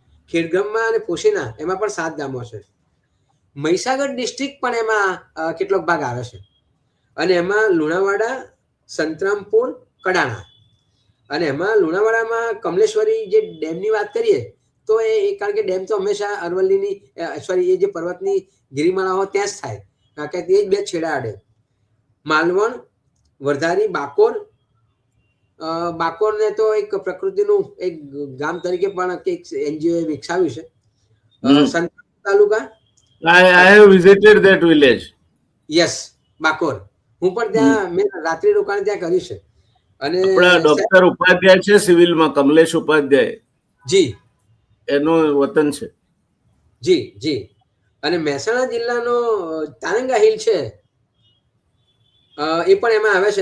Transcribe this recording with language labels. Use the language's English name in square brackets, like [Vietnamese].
[Gujarati] ખેડબ્રહ્મા અને પોશીના એમાં પણ 7 ગામો છે. મહીસાગર ડિસ્ટ્રિક્ટ પણ એમાં કેટલોક ભાગ આવે છે અને એમાં લુણાવાડા, સંતરામપુર, કડાણા અને એમાં લુણાવાડામાં કમલેશ્વરી જે ડેમની વાત કરીએ તો એ કારણ કે ડેમ તો હંમેશા અરવલ્લીની સોરી એ જે પર્વતની ગિરિમાળાઓ ત્યાં જ થાય કારણ કે તે જ બે છેડા આડે. માલવણ, વરધારી, બાકોરને તો એક પ્રકૃતિનું એક ગામ તરીકે પણ એક એનજીઓ વિકસાવ્યું છે. સંતરામપુર તાલુકા [English] I have visited that village. [Gujarati] Yes, Bakor. હું પણ ત્યાં મેં રાત્રિ રોકાણ ત્યાં કર્યું છે. અને આપણા ડોક્ટર ઉપાધ્યાય છે સિવિલમાં, કમલેશ ઉપાધ્યાય, જી એનું વતન છે. જી જી. અને મહેસાણા જિલ્લાનો તારંગા હિલ છે એ પણ એમાં આવે છે.